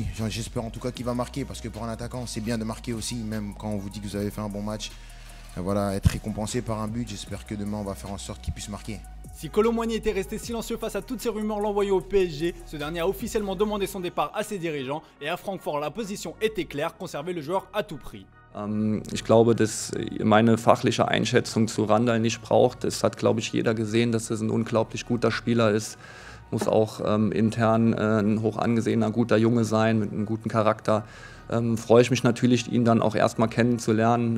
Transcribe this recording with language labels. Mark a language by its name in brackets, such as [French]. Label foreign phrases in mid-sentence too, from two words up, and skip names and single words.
[French] J'espère en tout cas qu'il va marquer, parce que pour un attaquant, c'est bien de marquer aussi, même quand on vous dit que vous avez fait un bon match. Voilà, être récompensé par un but. J'espère que demain, on va faire en sorte qu'il puisse marquer. Si Kolo Muani était resté silencieux face à toutes ces rumeurs l'envoyant au PSG, ce dernier a officiellement demandé son départ à ses dirigeants et à Francfort la position était claire, conserver le joueur à tout prix. [German] Ich glaube, dass meine fachliche Einschätzung zu Randall nicht braucht. Es hat, glaube ich, jeder gesehen, dass es ein unglaublich guter Spieler ist. Muss auch intern ein hoch angesehener, guter Junge sein, mit einem guten Charakter. Freue ich mich natürlich, ihn dann auch erstmal kennenzulernen.